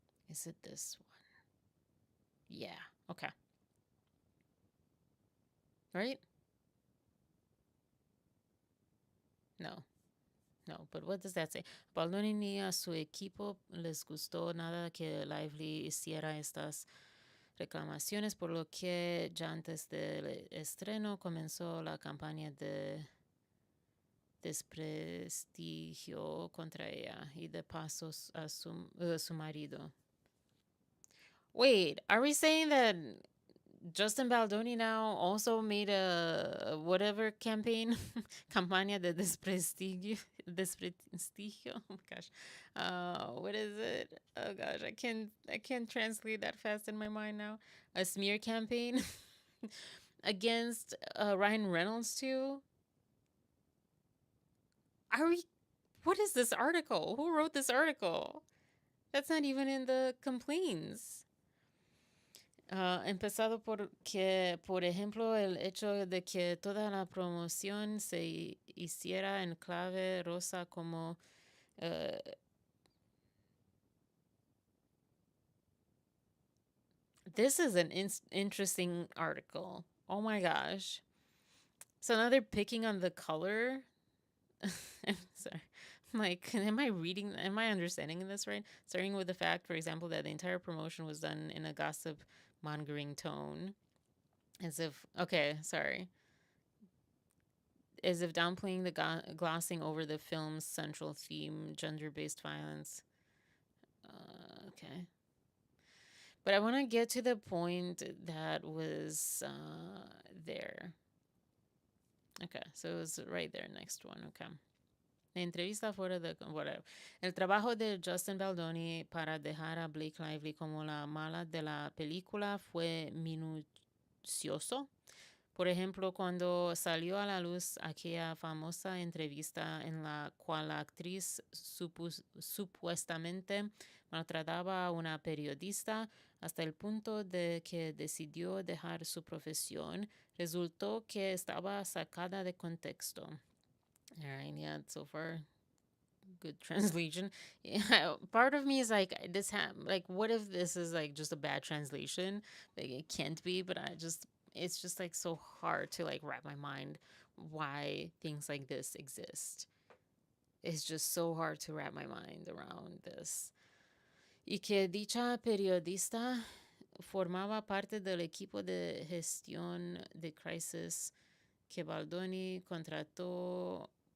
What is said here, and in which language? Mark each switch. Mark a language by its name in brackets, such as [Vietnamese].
[English] Is it this one? Yeah. Okay. Right? No. No, but what does that say? [Spanish] Baldoni ni a su equipo les gustó nada que Lively hiciera estas reclamaciones, por lo que ya antes del estreno comenzó la campaña de desprestigio contra ella y de paso a su marido. [English] Wait, are we saying that Justin Baldoni now also made a whatever campaign, [Spanish] campaña de desprestigio, desprestigio? [English] Oh my gosh, what is it? Oh gosh, I can't translate that fast in my mind now. A smear campaign against Ryan Reynolds too. Are we? What is this article? Who wrote this article? That's not even in the complaints. [Spanish] Empezado por que, por ejemplo, el hecho de que toda la promoción se hiciera en clave rosa como [English] this is an interesting article. Oh my gosh. So now they're picking on the color. I'm sorry. Like, am I understanding this right? Starting with the fact, for example, that the entire promotion was done in a gossip mongering tone. As if, okay, sorry. As if downplaying the glossing over the film's central theme, gender-based violence. Okay. But I want to get to the point that was there. Okay, so it was right there, next one, okay. [Spanish] La entrevista fuera de... whatever. El trabajo de Justin Baldoni para dejar a Blake Lively como la mala de la película fue minucioso. Por ejemplo, cuando salió a la luz aquella famosa entrevista en la cual la actriz supuestamente maltrataba a una periodista hasta el punto de que decidió dejar su profesión, resultó que estaba sacada de contexto. [English] All right, yeah, so far, good translation. Yeah, part of me is like, like, what if this is like just a bad translation? Like, it can't be, but it's just like so hard to like wrap my mind why things like this exist. It's just so hard to wrap my mind around this. [Spanish] Y que dicha periodista formaba parte del equipo de gestión de crisis que Baldoni contrató.